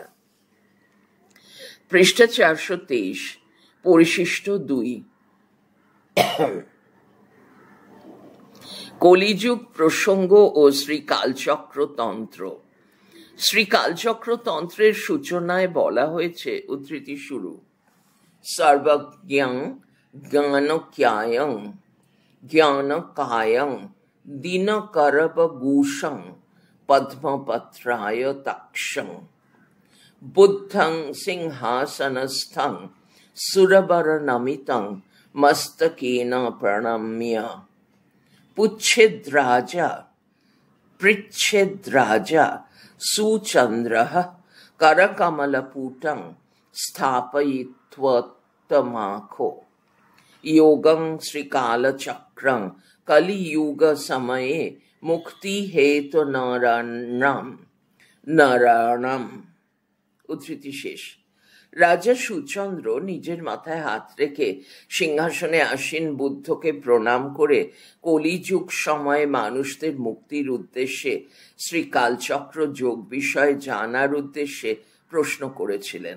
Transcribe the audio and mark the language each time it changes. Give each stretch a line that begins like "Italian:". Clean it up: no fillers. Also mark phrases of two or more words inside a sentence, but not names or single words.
Bangla: পৃষ্ঠা 423, পরিশিষ্ট 2। কলিযুগ প্রসঙ্গ ও শ্রীকালচক্র তন্ত্র। শ্রীকালচক্র তন্ত্রের সূচনায় বলা হয়েছে, উদ্ধৃতি শুরু,
Sanskrit: সর্বজ্ঞং জ্ঞানক্যায়ং জ্ঞানকায়ং দিনকরবগূষং পদ্মপত্রায় তাক্ষং বুদ্ধং সিংহাসনস্থং সুরবরনমিতং মস্তকেন প্রণম্য পৃচ্ছেদ্রাজা সুচন্দ্রঃ করকমলপুটং স্থাপয়িত্বোত্তমাখো योगं श्रीकालचक्रं कलियुग समये मुक्ति हेतु নারায়ণম।
Bangla: উদ্ধৃতি শেষ। রাজা সুচন্দ্র নিজের মাথায় হাত রেখে সিংহাসনে আসীন বুদ্ধকে প্রণাম করে কলিযুগ সময়ে মানুষদের মুক্তির উদ্দেশ্যে শ্রীকালচক্র যোগ বিষয়ে জানার উদ্দেশ্যে প্রশ্ন করেছিলেন।